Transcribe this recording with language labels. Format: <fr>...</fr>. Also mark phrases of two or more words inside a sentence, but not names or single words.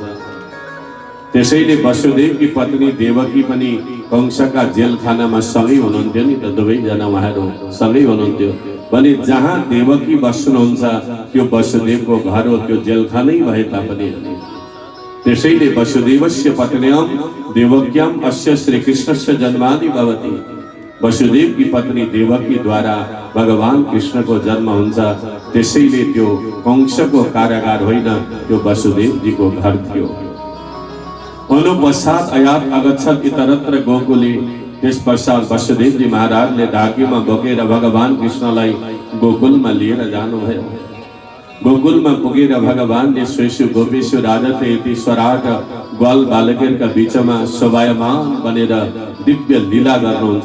<ne>त्यसैले वसुदेवकी पत्नी देवकी पनि कंसका जेलखानामा सँगै हुनुहुन्थ्यो नि त, दुवैजना उहाँहरू सँगै हुनुहुन्थ्यो भने जहाँ देवकी बस्नुहुन्छ त्यो वसुदेवको घर हो, त्यो जेलखानै भए तापनि।</ne> <sa>त्यसैले वसुदेवस्य पत्न्याम देवक्याम अस्य श्रीकृष्णस्य जन्मादि भवति।</sa> <ne>वसुदेवकी पत्नी देवकीद्वारा भगवान कृष्णको जन्म हुन्छ। त्यसैले त्यो कंसको कारागार होइन, त्यो वसुदेवजीको घर थियो।</ne> <sa>अनुपश्चात अयात अगच्छत इतरत्र गोकुले।</sa> <ne>त्यस पश्चात वसुदेवजी महाराजले ढाकीमा बोकेर भगवान कृष्णलाई गोकुलमा लिएर जानुभयो। गोकुलमा पुगेर भगवानले</ne> <sa>श्वेशु गोपेशु राजते यति स्वराट</sa> <ne>ग्वाल बालकहरूका बीचमा शोभायमान बनेर दिव्य लीला गर्नुहुन्छ।</ne>